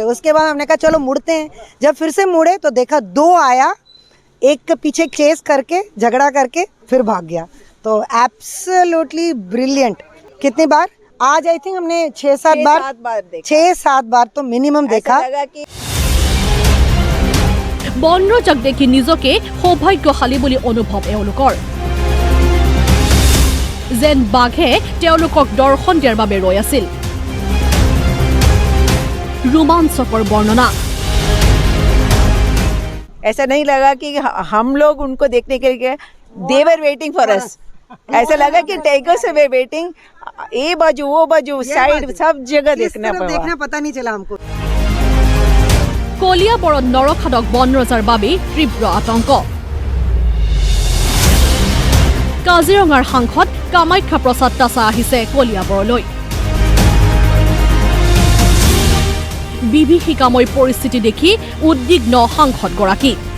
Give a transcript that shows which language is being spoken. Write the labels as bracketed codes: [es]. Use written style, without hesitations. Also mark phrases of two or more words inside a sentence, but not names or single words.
[hi] उसके बाद हमने कहा चलो मुड़ते हैं। जब फिर से मुड़े तो देखा 2 आया, एक के पीछे चेस करके झगड़ा करके फिर भाग गया। [en] तो absolutely brilliant. [hi] कितनी बार? आज [en] I think [hi] हमने 6-7 बार 6-7 बार तो मिनिमम देखा। [as] বন ৰজাক দেখি নিজকে সৌভাগ্যশালী বুলি অনুভৱ এওঁলোকৰ। যেন বাঘে তেওঁলোকক দৰ্শন দিয়াৰ বাবে ৰৈ আছিল। ৰোমাঞ্চকৰ বৰ্ণনা। [hi] ऐसा नहीं लगा कि हम लोग उनको देखने के लिए [en] they were waiting for us. [hi] ऐसा लगा कि टाइगर से वे वेटिंग, ये बाजू वो बाजू साइड सब जगह देखना पता नहीं चला हमको। [as] কলিয়াবৰত নৰখাদক বন ৰজাৰ বাবে তীব্ৰ আতংক। কাজিৰঙাৰ সাংসদ কামাখ্যা প্ৰসাদ তাছা আহিছে কলিয়াবৰলৈ। বিভীষিকাময় পৰিস্থিতি দেখি উদ্বিগ্ন সাংসদগৰাকী।